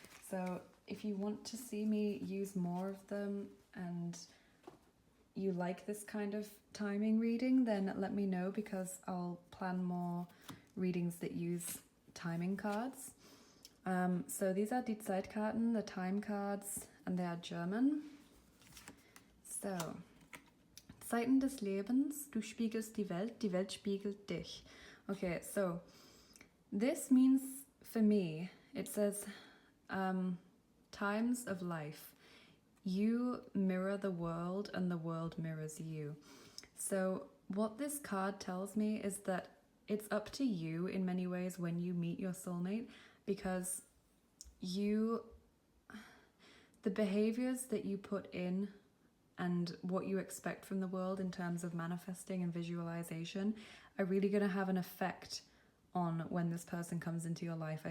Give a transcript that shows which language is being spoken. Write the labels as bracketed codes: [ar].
[en] So if you want to see me use more of them and you like this kind of timing reading, then let me know, because I'll plan more readings that use timing cards. So these are [de] die Zeitkarten, [en] the time cards, and they are German. [de] So, Zeiten des Lebens, du spiegelst die Welt spiegelt dich. [en] Okay, so this means, for me, it says times of life. You mirror the world and the world mirrors you. So what this card tells me is that it's up to you in many ways when you meet your soulmate, because the behaviors that you put in and what you expect from the world in terms of manifesting and visualization are really going to have an effect on when this person comes into your life.